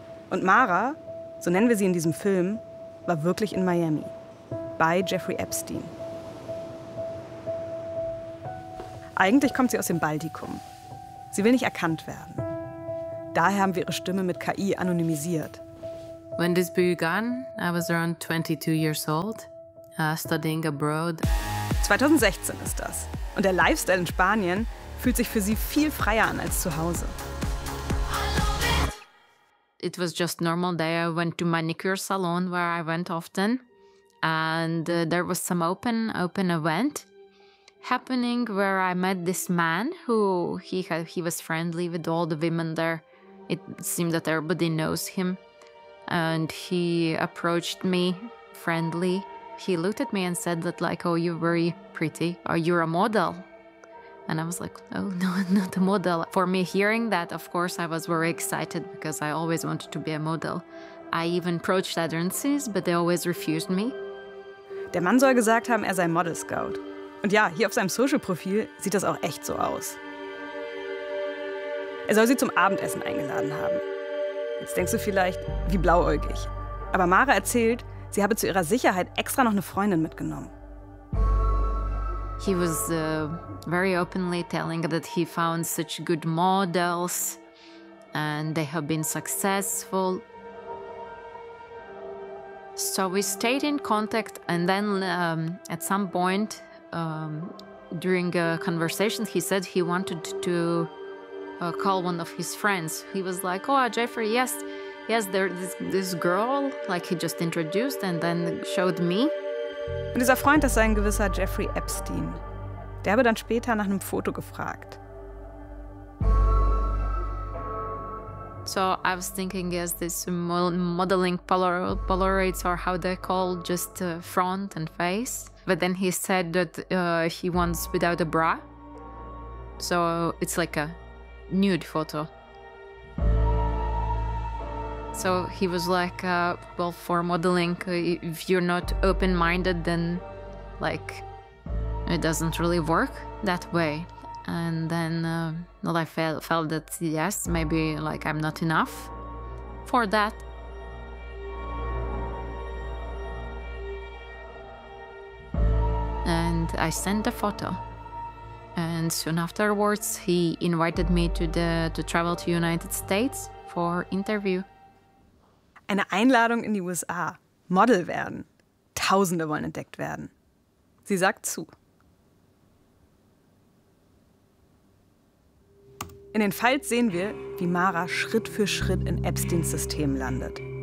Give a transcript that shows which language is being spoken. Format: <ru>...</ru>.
<de>Und Mara, so nennen wir sie in diesem Film, war wirklich in Miami. Bei Jeffrey Epstein. Eigentlich kommt sie aus dem Baltikum. Sie will nicht erkannt werden. Daher haben wir ihre Stimme mit KI anonymisiert.</de> <en>When this began, I was around 22 years old, studying abroad.</en> <de>2016 ist das. Und der Lifestyle in Spanien fühlt sich für sie viel freier an als zu Hause.</de> <en>It was just normal day. I went to manicure salon, where I went often. And there was some open event. Happening where I met this man who he was friendly with all the women there. It seemed that everybody knows him, and he approached me friendly. He looked at me and said that, like, oh, you're very pretty, or you're a model. And I was like, oh, no, not a model. For me hearing that, of course, I was very excited because I always wanted to be a model. I even approached agencies, but they always refused me.</en> <de>Der Mann soll gesagt haben, er sei Model Scout. Und ja, hier auf seinem Social-Profil sieht das auch echt so aus. Er soll sie zum Abendessen eingeladen haben. Jetzt denkst du vielleicht, wie blauäugig. Aber Mara erzählt, sie habe zu ihrer Sicherheit extra noch eine Freundin mitgenommen.</de> <en>He was very openly telling that he found such good models and they have been successful. So we stayed in contact and then at some point during a conversation, he said he wanted to call one of his friends. He was like, oh, Jeffrey, yes, there's this girl, like he just introduced and then showed me.</en> <de>Und dieser Freund, das sei ein gewisser Jeffrey Epstein. Der habe dann später nach einem Foto gefragt.</de> <en>So I was thinking, yes, this modeling Polaroids or how they call just front and face. But then he said that he wants without a bra. So it's like a nude photo. So he was like, well, for modeling, if you're not open-minded, then like, it doesn't really work that way. And then I felt that, yes, maybe like I'm not enough for that. And I sent the photo. And soon afterwards, he invited me to travel to United States for interview.</en> <de>Eine Einladung in die USA. Model werden. Tausende wollen entdeckt werden. Sie sagt zu. In den Files sehen wir, wie Mara Schritt für Schritt in Epsteins System landet.</de>